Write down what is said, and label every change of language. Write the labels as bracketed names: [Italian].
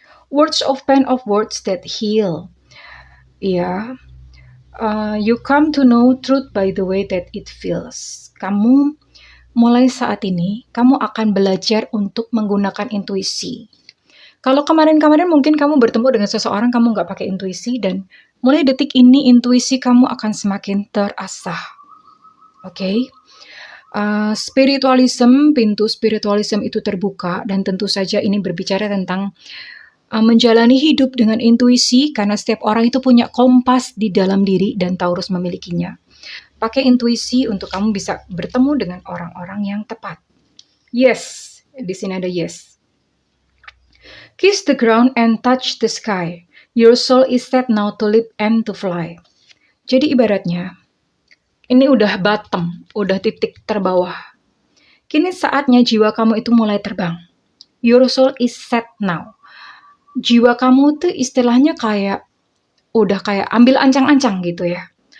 [English] Words of pen of words that heal. Ya. You come to know truth by the way that it feels. [Indonesian] Kamu mulai saat ini, kamu akan belajar untuk menggunakan intuisi. Kalau kemarin-kemarin mungkin kamu bertemu dengan seseorang, kamu nggak pakai intuisi, dan mulai detik ini intuisi kamu akan semakin terasah. Oke? Spiritualism, pintu spiritualism itu terbuka, dan tentu saja ini berbicara tentang menjalani hidup dengan intuisi, karena setiap orang itu punya kompas di dalam diri, dan Taurus memilikinya. Pakai intuisi untuk kamu bisa bertemu dengan orang-orang yang tepat. Yes, di sini ada yes. [English] Kiss the ground and touch the sky. Your soul is set now to leap and to fly. [Indonesian] Jadi ibaratnya, ini udah bottom, udah titik terbawah. Kini saatnya jiwa kamu itu mulai terbang. [English] Your soul is set now. [Indonesian] Jiwa kamu tuh istilahnya kayak udah kayak ambil ancang-ancang gitu ya.